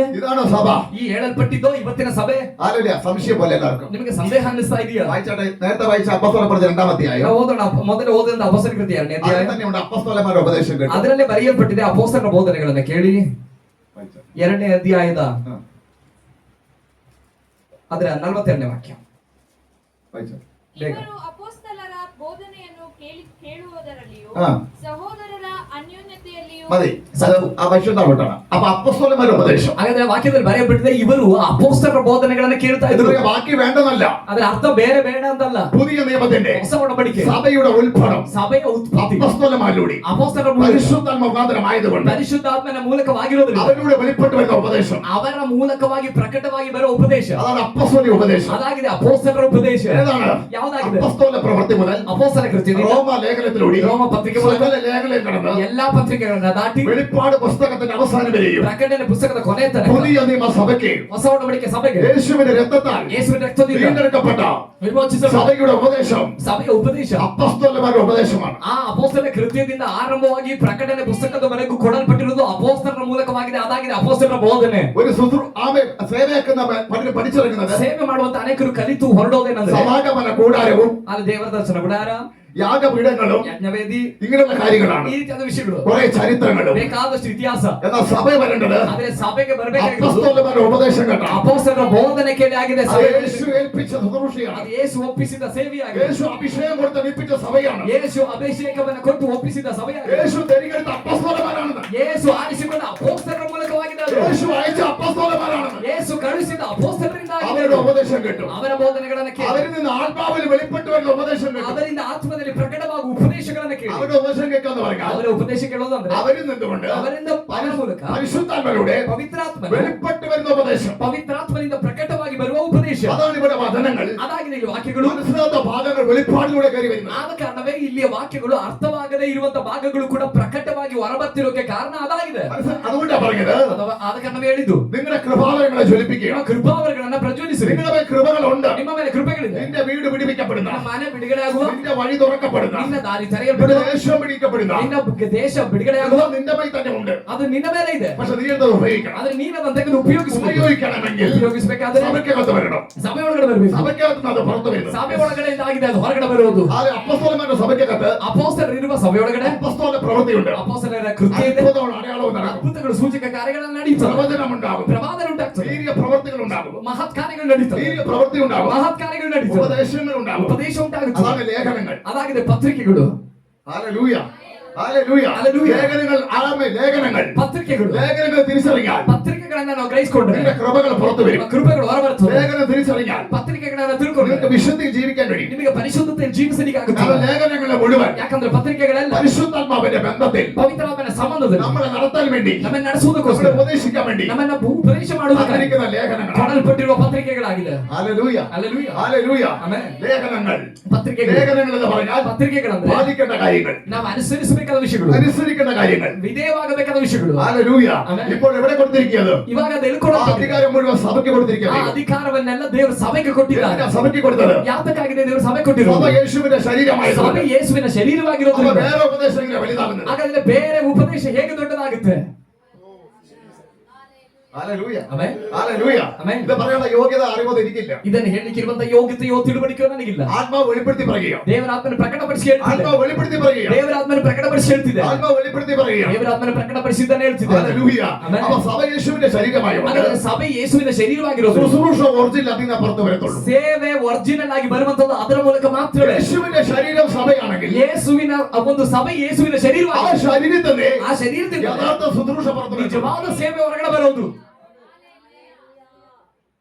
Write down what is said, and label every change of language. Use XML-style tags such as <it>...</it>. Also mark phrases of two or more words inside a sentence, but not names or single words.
<ml>ഇതാണോ സഭ?</ml> <kn>ಈ ಹೇಳಲ್ಪಟ್ಟಿದ್ದೋ ಇವತ್ತಿನ ಸಭೆ?</kn> <ml>ഹല്ലേലൂയ. സംശയം പോലെ എല്ലാവർക്കും</ml> <kn>ನಿಮಗೆ ಸಂದೇಹ ಅನ್ನಿಸ್ತಾ ಇದೆಯಾ?</kn> <ml>വായിച്ചോട്ടെ. നേരത്തെ വായിച്ച അപ്പോസ്തലപ്രവൃത്തി 2-ാം അധ്യായം.</ml> <kn>ನಾವು ಓದೋಣ. ಮೊದಲು ಓದಿದ ಅಪೊಸ್ತಲರ ಕೃತ್ಯ 2ನೇ</kn> <ml>അതിൽ</ml> <kn>ಅಧ್ಯಾಯ.</kn> <ml>തന്നെയുണ്ട് അപ്പോസ്തലന്മാരുടെ ഉപദേശം കേട്ടോ.</ml> <kn>ಅದರಲ್ಲೇ ಬರೆಯಲ್ಪಟ್ಟಿದೆ ಅಪೊಸ್ತಲರ ಬೋಧನೆಗಳನ್ನು ಕೇಳಿ.</kn> <ml>വായിച്ചോ.</ml> <kn>2ನೇ ಅಧ್ಯಾಯದ ആ. ಅದರ 42ನೇ ವಾಕ್ಯ.</kn> <ml>വായിച്ചോ.</ml> <kn>ಬೇಗ. ಇವರು ಅಪೊಸ್ತಲರ ಬೋಧನೆಯನ್ನು ಕೇಳುವುದರಲ್ಲಿಯೂ ആ. ಸಹೋದರರ ಅನ್ಯೋನ್ಯತೆಯಲ್ಲಿಯೂ</kn> <ml>മതി. അത് ആ പരിശുദ്ധാവട്ടാണ്. അപ്പൊ അപ്പോസ്തലന്മാരുടെ ഉപദേശം.</ml> <kn>ಹಾಗಾದ್ರೆ ವಾಕ್ಯದಲ್ಲಿ ಬರೆಯಲ್ಪಟ್ಟಿದೆ ಇವರು ಅಪೊಸ್ತಲರ ಬೋಧನೆಗಳನ್ನು ಕೇಳ್ತಾ ಇದ್ರು.</kn> <ml>ഇതിന്റെ ബാക്കി വേണ്ടെന്നല്ല.</ml> <kn>ಅದರ ಅರ್ಥ ಬೇರೆ ಬೇಡ ಅಂತಲ್ಲ.</kn> <ml>പുതിയ നിയമത്തിന്റെ</ml> <kn>ಹೊಸ ಒಡಂಬಡಿಕೆ</kn> <ml>സഭയുടെ ഉത്ഭവം</ml> <kn>ಸಭೆಯ ಉತ್ಪತ್ತಿ</kn> <ml>അപ്പോസ്തലന്മാരിലൂടെ</ml> <kn>ಅಪೊಸ್ತಲರ ಮೂಲಕ</kn> <ml>പരിശുദ്ധാത്മ മുഖാന്തരമായതുകൊണ്ട്</ml> <kn>ಪರಿಶುದ್ಧಾತ್ಮನ ಮೂಲಕವಾಗಿರೋದ್ರಿಂದ</kn> <ml>അവരിലൂടെ വെളിപ്പെട്ടു വരുന്ന ഉപദേശം</ml> <kn>ಅವರ ಮೂಲಕವಾಗಿ ಪ್ರಕಟವಾಗಿ ಬರುವ ಉಪದೇಶ</kn> <ml>അതാണ് അപ്പോസ്തലിക ഉപദേശം.</ml> <kn>ಅದಾಗಿದೆ ಅಪೊಸ್ತಲರ ಉಪದೇಶ.</kn> <ml>ഏതാണ്?</ml> <kn>ಯಾವುದಾಗಿದೆ?</kn> <ml>അപ്പോസ്തല പ്രവൃത്തി മുതൽ</ml> <kn>ಅಪೊಸ್ತಲ ಕೃತ್ಯದಿಂದ</kn> <ml>റോമ ലേഖനത്തിലൂടെ</ml> <kn>ರೋಮ ಪತ್ರಿಕೆ ಮೂಲಕ</kn> <ml>സകല ലേഖനം കടന്ന്</ml> <kn>ಎಲ್ಲಾ ಪತ್ರಿಕೆಗಳನ್ನ ದಾಟಿ</kn> <ml>വെളിപ്പാട് പുസ്തകത്തിന്റെ അവസാനം വരെയും</ml> <kn>ಪ್ರಕಟಣೆ ಪುಸ್ತಕದ ಕೊನೆ ತನಕ</kn> <ml>പുതിയ നിയമ സഭയ്ക്ക്</ml> <kn>ಹೊಸ ಒಡಂಬಡಿಕೆ ಸಭೆಗೆ</kn> <ml>യേശുവിന്റെ രക്തത്താൽ</ml> <kn>ಯೇಸುವಿನ ರಕ್ತದಿಂದ</kn> <ml>വീണ്ടെടുക്കപ്പെട്ട</ml> <kn>ವಿಮೋಚಿಸಲ್ಪಟ್ಟ</kn> <ml>സഭയുടെ ഉപദേശം</ml> <kn>ಸಭೆಯ ಉಪದೇಶ</kn> <ml>അപ്പോസ്തലന്മാരുടെ ഉപദേശമാണ്.</ml> <kn>ಆ ಅಪೊಸ್ತಲ ಕೃತ್ಯದಿಂದ ಆರಂಭವಾಗಿ ಪ್ರಕಟಣೆ ಪುಸ್ತಕದವರೆಗೂ ಕೊಡಲ್ಪಟ್ಟಿರುವುದು ಅಪೊಸ್ತಲರ ಮೂಲಕವಾಗಿದೆ. ಅದಾಗಿದೆ ಅಪೊಸ್ತಲರ ಬೋಧನೆ.</kn> <ml>ഒരു ആമേ സേവയാക്കുന്ന പലരും പഠിച്ചിറങ്ങുന്നത്</ml> <kn>ಸೇವೆ ಮಾಡುವಂತ ಅನೇಕರು ಕಲಿತು ಹೊರಡೋದೇನಂದ್ರೆ</kn> <ml>സമാഗമന കൂടാരവും</ml> <kn>ಅಲ್ಲಿ ದೇವರ ದರ್ಶನ ಗುಡಾರ,</kn> <ml>യാഗപീഠങ്ങളും</ml> <kn>ಯಜ್ಞವೇದಿ,</kn> <ml>ഇങ്ങനെയുള്ള കാര്യങ്ങളാണ്.</ml> <kn>ಈ ರೀತಿಯಾದ ವಿಷಯಗಳು,</kn> <ml>കുറെ ചരിത്രങ്ങളും.</ml> <kn>ಬೇಕಾದಷ್ಟು ಇತಿಹಾಸ.</kn> <ml>എന്നാൽ സഭ വരേണ്ടത്</ml> <kn>ಆದ್ರೆ ಸಭೆಗೆ ಬರಬೇಕಾಗಿರೋದು</kn> <ml>അപ്പോസ്തലന്മാരുടെ ഉപദേശം കേട്ടോ.</ml> <kn>ಅಪೊಸ್ತಲರ ಬೋಧನೆ ಕೇಳಿ ಆಗಿದೆ.</kn> <ml>അത്</ml> <kn>ಸಭೆ</kn> <ml>യേശു ഏൽപ്പിച്ച ശുശ്രൂഷയാണ്.</ml> <kn>ಅದು ಯೇಸು ಒಪ್ಪಿಸಿದ ಸೇವೆಯಾಗಿದೆ.</kn> <ml>യേശു അഭിഷേകം കൊടുത്ത് ഏൽപ്പിച്ച സഭയാണ്.</ml> <kn>ಯೇಸು ಅಭಿಷೇಕವನ್ನು ಕೊಟ್ಟು ಒಪ್ಪಿಸಿದ ಸಭೆಯಾಗಿದೆ.</kn> <ml>യേശു തിരഞ്ഞെടുത്ത അപ്പോസ്തലന്മാരാണെന്ന്.</ml> <kn>ಯೇಸು ಆರಿಸಿಕೊಂಡ ಅಪೊಸ್ತಲರ ಮೂಲಕವಾಗಿದೆ. ಅದು</kn> <ml>യേശു അയച്ച അപ്പോസ്തലന്മാരാണെന്ന്.</ml> <kn>ಯೇಸು ಕಳುಹಿಸಿದ ಅಪೊಸ್ತಲರಿಂದ ಆಗಿದೆ.</kn> <ml>അവരുടെ ഉപദേശം കേട്ടു.</ml> <kn>ಅವರ ಬೋಧನೆಗಳನ್ನು ಕೇಳಿ</kn> <ml>അവരിൽ നിന്ന് ആത്മാവിൽ വെളിപ്പെട്ടു വരുന്ന ഉപദേശം കേട്ടു.</ml> <kn>ಅವರಿಂದ ಆತ್ಮದಲ್ಲಿ ಪ್ರಕಟವಾಗುವ ಉಪದೇಶಗಳನ್ನು ಕೇಳಿ</kn> <ml>അവരുടെ ഉപദേശം കേൾക്കാന്ന് പറഞ്ഞാൽ</ml> <kn>ಅವರ ಉಪದೇಶ ಕೇಳೋದಂದ್ರೆ</kn> <ml>അവരിൽ നിന്നുകൊണ്ട്</ml> <kn>ಅವರಿಂದ ಅವರ ಮೂಲಕ</kn> <ml>പരിശുദ്ധാത്മാവിലൂടെ</ml> <kn>ಪವಿತ್ರಾತ್ಮನ</kn> <ml>വെളിപ്പെട്ടു വരുന്ന ഉപദേശം.</ml> <kn>ಪವಿತ್ರಾತ್ಮನಿಂದ ಪ್ರಕಟವಾಗಿ ಬರುವ ಉಪದೇಶ.</kn> <ml>അതാണ് ഇവിടെ വചനങ്ങൾ.</ml> <kn>ಅದಾಗಿದೆ ಇಲ್ಲಿ ವಾಕ್ಯಗಳು.</kn> <ml>മനസ്സിലാത്ത ഭാഗങ്ങൾ വെളിപ്പാടിലൂടെ കയറി വരുന്നത്.</ml> <kn>ಆದ ಕಾರಣವೇ ಇಲ್ಲಿಯ ವಾಕ್ಯಗಳು ಅರ್ಥವಾಗದೇ ಇರುವಂತ ಭಾಗಗಳು ಕೂಡ ಪ್ರಕಟವಾಗಿ ಹೊರಬರ್ತಿರೋಕೆ ಕಾರಣ ಅದಾಗಿದೆ.</kn> <ml>അതുകൊണ്ടാ പറഞ്ഞത്</ml> <kn>ಆದ ಕಾರಣವೇ ಹೇಳಿದ್ದು</kn> <ml>നിങ്ങളുടെ കൃപാവരങ്ങളെ ജ്വലിപ്പിക്കുക.</ml> <kn>ನಿಮ್ಮ ಕೃಪಾವರಗಳನ್ನ ಪ್ರಜ್ವಲಿಸಿರಿ.</kn> <ml>നിങ്ങളുടെ മേൽ കൃപകളുണ്ട്.</ml> <kn>ನಿಮ್ಮ ಮೇಲೆ ಕೃಪೆಗಳಿದೆ.</kn> <ml>നിന്റെ വീട് പിടിപ്പിക്കപ്പെടുന്ന,</ml> <kn>ನಿಮ್ಮ ಮನೆ ಬಿಡುಗಡೆಯಾಗುವ,</kn> <ml>നിന്റെ വഴി തുറക്കപ്പെടുന്ന,</ml> <kn>ನಿನ್ನ ದಾರಿ</kn> <ml>നിന്റെ</ml> <kn>ತೆರೆಯಲ್ಪಡುವ,</kn> <ml>ദേശം പിടിക്കപ്പെടുന്ന,</ml> <kn>ನಿನ್ನ ದೇಶ ಬಿಡುಗಡೆಯಾಗುವ</kn> <ml>അത് നിന്റെ മേൽ തന്നെ ഉണ്ട്.</ml> <kn>ಅದು ನಿನ್ನ ಮೇಲೆ ಇದೆ.</kn> <ml>പക്ഷെ നീ എന്തത് ഉപയോഗിക്കണം.</ml> <kn>ಆದ್ರೆ ನೀನು ಅದನ್ನ ತೆಗೆದು</kn> <ml>ഉപയോഗിക്കണമെങ്കിൽ</ml> <kn>ಉಪಯೋಗಿಸಬೇಕಾದ್ರೆ</kn> <ml>സഭയ്ക്കകത്ത് വരണം.</ml> <kn>ಸಭೆ ಒಳಗಡೆ ಬರಬೇಕು.</kn> <ml>സഭയ്ക്കകത്ത് നിന്ന് അത് പുറത്തു വരുന്നത്.</ml> <kn>ಸಭೆ ಒಳಗಡೆಯಿಂದ ಆಗಿದೆ ಅದು ಹೊರಗಡೆ ಬರುವುದು.</kn> <ml>ആ അപ്പോസ്തലന്മാരുടെ സഭയ്ക്കകത്ത്</ml> <kn>ಅಪೊಸ್ತಲರಿರುವ ಸಭೆ ಒಳಗಡೆ</kn> <ml>അപ്പോസ്തല പ്രവൃത്തിയുണ്ട്.</ml> <kn>ಅಪೊಸ್ತಲರ ಕೃತ್ಯ ಇದೆ.</kn> <ml>അത്ഭുതവും അടയാളവും നടക്കും.</ml> <kn>ಅದ್ಭುತಗಳು ಸೂಚಕ ಕಾರ್ಯಗಳನ್ನು ನಡೀತವೆ.</kn> <ml>പ്രവചനമുണ്ടാകും.</ml> <kn>ಪ್ರವಾದನೆ ಉಂಟಾಗ್ತದೆ.</kn> <ml>വീര്യ പ്രവൃത്തികൾ ഉണ്ടാകും.</ml> <kn>ಮಹತ್ ಕಾರ್ಯಗಳು ನಡೀತವೆ.</kn> <ml>വീര്യ പ്രവൃത്തി ഉണ്ടാകും.</ml> <kn>ಮಹತ್ ಕಾರ್ಯಗಳು ನಡೀತವೆ.</kn> <ml>ഉപദേശങ്ങൾ ഉണ്ടാകും.</ml> <kn>ಉಪದೇಶ ಉಂಟಾಗುತ್ತದೆ.</kn> <ml>അതാണ് ലേഖനങ്ങൾ.</ml> <kn>ಅದಾಗಿದೆ ಪತ್ರಿಕೆಗಳು.</kn> <ml>ഹല്ലേലൂയ. ഹല്ലേലൂയ. ഹല്ലേലൂയ. ലേഖനങ്ങൾ ലേഖനങ്ങൾ</ml> <kn>ಪತ್ರಿಕೆಗಳು</kn> <ml>ലേഖനങ്ങൾ തിരിച്ചറിയാൻ</ml> <kn>ಪತ್ರಿಕೆಗಳನ್ನ ನಾವು ಗ್ರಹಿಸಿಕೊಂಡ್ರೆ</kn> <ml>നിന്റെ കൃപകൾ പുറത്തു വരും.</ml> <kn>ಕೃಪೆಗಳು ಹೊರಬರ್ತವೆ.</kn> <ml>ലേഖനം തിരിച്ചറിയാൻ</ml> <kn>ಪತ್ರಿಕೆಗಳನ್ನ ತಿಳ್ಕೊಂಡ್ರೆ</kn> <ml>നിനക്ക് വിശുദ്ധിയിൽ ജീവിക്കാൻ കഴിയും.</ml> <kn>ನಿಮಗೆ ಪರಿಶುದ್ಧತೆಯಲ್ಲಿ ಜೀವಿಸಲಿಕ್ಕಾಗುತ್ತೆ.</kn> <ml>കാരണം ലേഖനങ്ങളെ മുഴുവൻ</ml> <kn>ಯಾಕಂದ್ರೆ ಪತ್ರಿಕೆಗಳೆಲ್ಲ</kn> <ml>പരിശുദ്ധാത്മാവിന്റെ ബന്ധത്തിൽ</ml> <kn>ಪವಿತ್ರಾತ್ಮನ ಸಂಬಂಧದಲ್ಲಿ</kn> <ml>നമ്മളെ നടത്താൻ വേണ്ടി,</ml> <kn>ನಮ್ಮನ್ನು</kn> <ml>നമ്മളെ</ml> <kn>ನಡೆಸುವುದಕ್ಕೋಸ್ಕರ</kn> <ml>ഉപദേശിക്കാൻ വേണ്ടി</ml> <kn>ನಮ್ಮನ್ನ ಉಪದೇಶ ಮಾಡುವುದಕ್ಕೆ</kn> <ml>കാത്തിരിക്കുന്ന ലേഖനങ്ങൾ.</ml> <kn>ಕೊಡಲ್ಪಟ್ಟಿರುವ ಪತ್ರಿಕೆಗಳಾಗಿದೆ.</kn> <ml>ഹല്ലേലൂയ. ഹല്ലേലൂയ. ഹല്ലേലൂയ.</ml> <kn>ಆಮೆನ್.</kn> <ml>ലേഖനങ്ങൾ.</ml> <kn>ಪತ್ರಿಕೆಗಳು</kn> <ml>ലേഖനങ്ങൾ എന്ന് പറഞ്ഞാൽ</ml> <kn>ಪತ್ರಿಕೆಗಳಂದ್ರೆ</kn> <ml>പാലിക്കേണ്ട കാര്യങ്ങൾ,</ml> <kn>ನಾವು ಅನುಸರಿಸಬೇಕಾದ ವಿಷಯಗಳು,</kn> <ml>അനുസരിക്കേണ്ട കാര്യങ്ങൾ.</ml> <kn>ವಿಧೇಯವಾಗಬೇಕಾದ ವಿಷಯಗಳು.</kn> <ml>ഹല്ലേലൂയ. ആಮೆൻ. ഇപ്പോൾ എവിടെ കൊടുത്തിരിക്കുന്നത്?</ml> <kn>ಇವಾಗ ಅದು ಎಲ್ಲಿ ആ ಕೊಡಲ್ಪಟ್ಟಿದೆ?</kn> <ml>അധികാരം മുഴുവൻ സഭയ്ക്ക് ಆ കൊടുത്തിരിക്കുന്നത്.</ml> <kn>ಅಧಿಕಾರವನ್ನೆಲ್ಲ ದೇವರು ಸಭೆಗೆ ಕೊಟ್ಟಿದ್ದಾರೆ.</kn> <ml>എന്തിനാ സഭയ്ക്ക് കൊടുത്തത്?</ml> <kn>ಯಾತಕ್ಕಾಗಿದೆ ದೇವರು ಸಭೆ</kn> <ml>സഭ</ml> <kn>ಕೊಟ್ಟಿರೋದು?</kn> <ml>യേശുവിന്റെ ശരീരമായതുകൊണ്ട്.</ml> <kn>ಸಭೆ ಯೇಸುವಿನ</kn> <ml>അപ്പൊ</ml> <kn>ಶರೀರವಾಗಿರೋದ್ರಿಂದ</kn> <ml>വേറെ ഉപദേശം ഇങ്ങനെ വലുതാകുന്നത്.</ml> <kn>ಹಾಗಾದ್ರೆ ಬೇರೆ ಉಪದೇಶ ಹೇಗೆ ದೊಡ್ಡದಾಗುತ್ತೆ?</kn> <ml>ഹല്ലേലൂയ.</ml> <kn>ಆಮೆನ್.</kn> <ml>ഹല്ലേലൂയ. ആമേൻ. ഇത് പറയാനുള്ള യോഗ്യത അറിവോ എനിക്കില്ല.</ml> <kn>ಇದನ್ನು ಹೇಳಲಿಕ್ಕಿರುವಂತ ಯೋಗ್ಯತೆಯೋ ತಿಳುವಳಿಕೆಯೋ ನನಗಿಲ್ಲ.</kn> <ml>ആത്മാവ് വെളിപ്പെടുത്തി പറയുക.</ml> <kn>ದೇವರಾತ್ಮನ ಪ್ರಕಟಪಡಿಸಿ ಹೇಳ್ತಿದೆ.</kn> <ml>ആത്മാവ് വെളിപ്പെടുത്തി പറയുക.</ml> <kn>ದೇವರಾತ್ಮನ ಪ್ರಕಟಪಡಿಸಿ ಹೇಳ್ತಿದೆ.</kn> <ml>ആത്മാവ് വെളിപ്പെടുത്തി പറയുക.</ml> <kn>ದೇವರಾತ್ಮನ ಪ್ರಕಟಪಡಿಸಿದ್ದಾನೆ ಹೇಳ್ತಿದೆ.</kn> <ml>ഹല്ലേലൂയ. ആമേൻ. അപ്പൊ സഭ യേശുവിന്റെ ശരീരമായതുകൊണ്ട്</ml> <kn>ಹಾಗಾದ್ರೆ ಸಭೆ ಯೇಸುವಿನ ಶರೀರವಾಗಿರೋದು.</kn> <ml>ശുശ്രൂഷ ഒറിജിനൽ അതിൽ നിന്ന് പുറത്തു വരത്തുള്ളൂ.</ml> <kn>ಸೇವೆ ಒರಿಜಿನಲ್ ಆಗಿ ಬರುವಂತದ್ದು ಅದರ ಮೂಲಕ ಮಾತ್ರವೇ.</kn> <ml>യേശുവിന്റെ ശരീരം സഭയാണെങ്കിൽ</ml> <kn>ಯೇಸುವಿನ ಒಂದು ಸಭೆ ಯೇಸುವಿನ ആ ಶರೀರವಾಗಿ</kn> <ml>ശരീരത്തിന്റെ</ml> <kn>ಆ ಶರೀರದಿಂದ</kn> <ml>യഥാർത്ഥ ശുശ്രൂഷ പുറത്തു വരും.</ml> <kn>ನಿಜವಾದ ಸೇವೆ ಹೊರಗಡೆ ಬರೋದು.</kn>